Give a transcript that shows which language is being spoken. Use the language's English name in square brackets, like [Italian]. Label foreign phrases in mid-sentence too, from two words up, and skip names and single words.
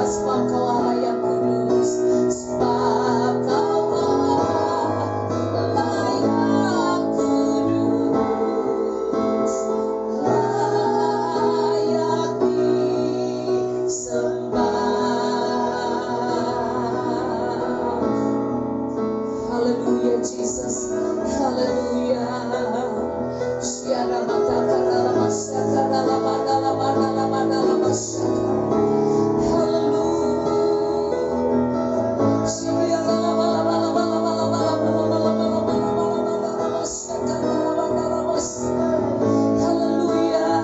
[Indonesian] Sebab Kau Allah yang kudus, sebab Kau Allah yang kudus, layak disembah. Haleluya Jesus, haleluya. Syara mata karala masyaka karala mandala mandala mandala masyaka. Haleluya. Syara mala mala mala mala mala mala mala mala mala mala mala masyaka karala mandala masyaka. Haleluya.